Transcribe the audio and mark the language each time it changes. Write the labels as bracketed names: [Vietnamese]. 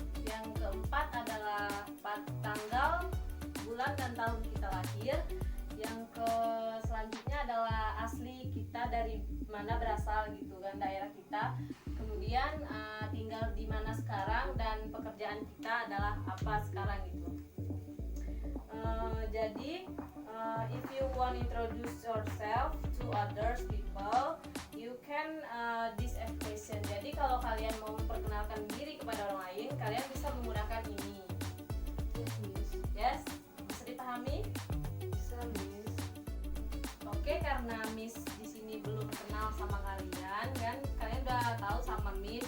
[Indonesian] Yang keempat adalah tanggal, bulan dan tahun kita lahir. Yang selanjutnya adalah asli kita dari mana berasal gitu kan, daerah kita. Kemudian tinggal di mana sekarang dan pekerjaan kita adalah apa sekarang gitu. [English] Jadi if you want introduce yourself to others people, you can this expression. [Indonesian] Jadi kalau kalian mau memperkenalkan diri kepada orang lain, kalian bisa menggunakan ini. Yes, bisa dipahami? Bisa, Miss. Oke, karena Miss di sini belum kenal sama kalian kan, kalian udah tahu sama Miss.